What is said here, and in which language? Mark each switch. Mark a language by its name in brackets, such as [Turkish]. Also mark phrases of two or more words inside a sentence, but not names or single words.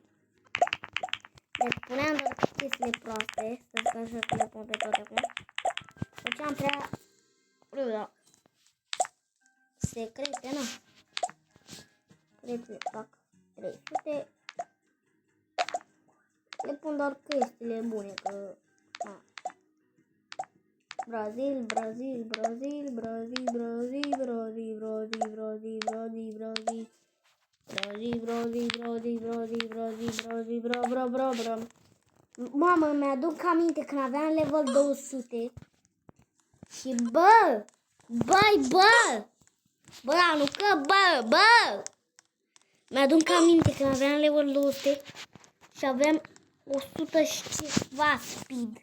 [Romanian] Deci puneam doar chestiile proaste. Să zic așa că le pun pe toate acum. Făceam prea... Da. Secrete, nu? Secrete, fac 300. Le pun doar chestiile bune, că... A. Brazil, Brazil, Brazil, Brazil, Brazil, Brazil, Brazil, Brazil, Brazil, Brazil. Brazil, Brazil, Brazil, Brazil, Brazil, Brazil, Brazil, Mamă, mi-aduc aminte când aveam level 200. Și bă! Bă, nu că bă! Mi-aduc aminte când aveam level 200 și aveam 100 și ceva speed.